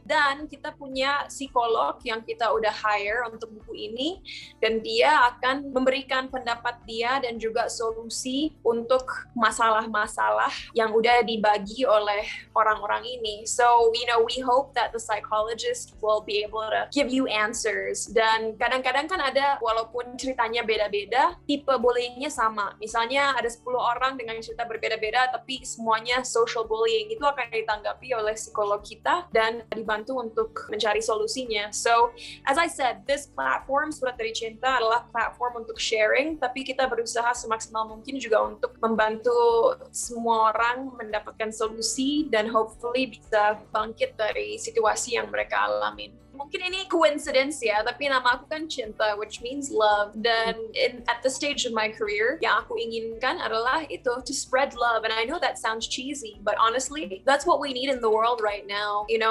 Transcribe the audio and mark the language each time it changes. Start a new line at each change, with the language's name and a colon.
Indonesian: Dan kita punya psikolog yang kita udah hire untuk buku ini, dan dia akan memberikan pendapat dia dan juga solusi untuk masalah-masalah yang udah dibagi oleh orang-orang ini.
English: So, we hope that the psychologist will be able to give you answers.
Indonesian: Dan kadang-kadang kan ada, walaupun ceritanya beda-beda, tipe bullyingnya sama. Misalnya ada 10 orang dengan cerita berbeda-beda, tapi semuanya social bullying. Itu akan ditanggapi oleh psikolog kita dan dibantu untuk mencari solusinya.
English: So, as I said, this platform,
Indonesian: Surat Dari Cinta, adalah platform untuk sharing, tapi kita berusaha semaksimal mungkin juga untuk membantu semua orang mendapatkan solusi dan hopefully bisa bangkit dari situasi yang mereka alamin. Mungkin ini coincidence ya, tapi nama aku kan Cinta,
English: which means love. Dan at the stage of my career,
Indonesian: yang aku inginkan adalah itu,
English: to spread love. And I know that sounds cheesy, but honestly, that's what we need in the world right now.